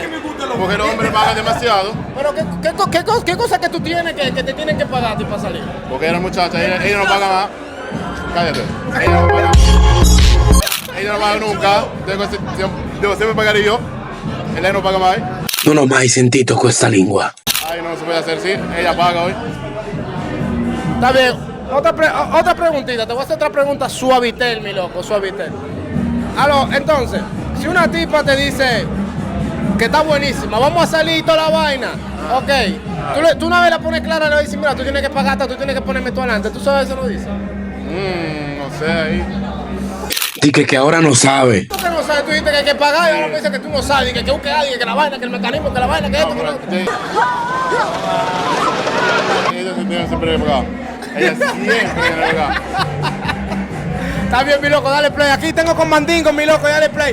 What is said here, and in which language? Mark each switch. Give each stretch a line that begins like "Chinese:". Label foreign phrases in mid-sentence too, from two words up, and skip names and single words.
Spanish: Porque el hombre paga demasiado. Pero ¿qué cosa que tú tienes que te tienen que pagar a ti para salir? Porque era muchacha, ella no paga más. Cállate. Ella no paga. Ella no paga nunca. Yo siempre pagaré yo. Ella no paga más.
Italian: Non ho mai sentito questa lingua.
Spanish: Ay, no se puede hacer, sí. Ella paga hoy. Está bien. Otra preguntita, te voy a hacer otra pregunta suavitel, mi loco, suavitel. Entonces, si una tipa te dice que está buenísima, vamos a salir y toda la vaina, ok, tú una vez la pones clara, le dices, mira, tú tienes que pagar, tú tienes que ponerme tú adelante, ¿tú sabes eso lo dice? No sé, ahí.
Italian: Di che
Spanish: ahora no sabe. ¿Tú que no sabes? Tú dijiste que hay que pagar y ahora me dices que tú no sabes, que busque a alguien, que la vaina, que el mecanismo, que la vaina, que esto, que lo otro. Ella siempre debe pagar. Ella siempre debe pagar. Está bien, mi loco, dale play. Aquí tengo con Mandingo, mi loco, dale play.